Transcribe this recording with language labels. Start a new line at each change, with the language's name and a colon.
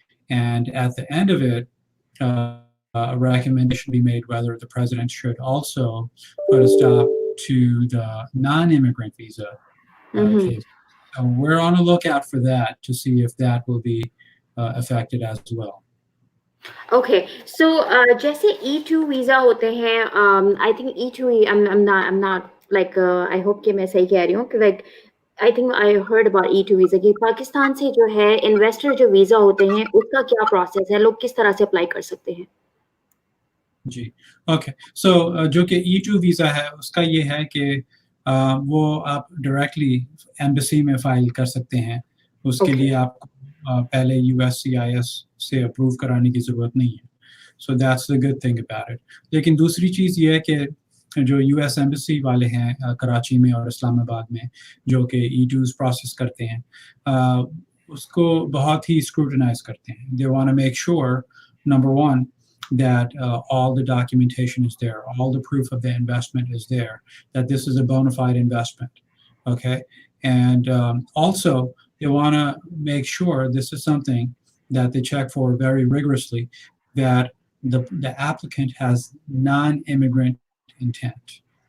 English: And at the end of it, a recommendation be made whether the president should also put a stop to the non-immigrant visa Mm-hmm. case. So we're on a lookout for that to see if that will be affected as well.
Hindi: Okay, so जैसे E2 visa होते हैं,
English: I think E2, I'm not like I hope
Hindi: कि मैं सही कह रही हूँ कि
English: like I think I heard about E2
Hindi: visa कि पाकिस्तान से जो है इन्वेस्टर जो वीजा होते हैं उसका क्या प्रोसेस है, लोग किस तरह से अप्लाई कर सकते हैं? जी, ओके। सो जो कि E2 वीज़ा है उसका ये है कि वो आप डायरेक्टली एम्बेसी में फाइल कर सकते हैं। उसके
English: Okay.
Hindi: लिए आपको पहले USCIS से अप्रूव कराने की ज़रूरत नहीं है।
English: So that's the good thing about it.
Hindi: लेकिन दूसरी चीज़ ये है कि जो US एम्बेसी वाले हैं कराची में और इस्लामाबाद में जो कि E2s प्रोसेस करते हैं उसको बहुत ही स्क्रूटनाइज करते हैं।
English: They want to make sure number 1 that all the documentation is there, all the proof of the investment is there, that this is a bona fide investment. Okay. And also, they want to make sure this is something that they check for very rigorously that the applicant has non immigrant intent.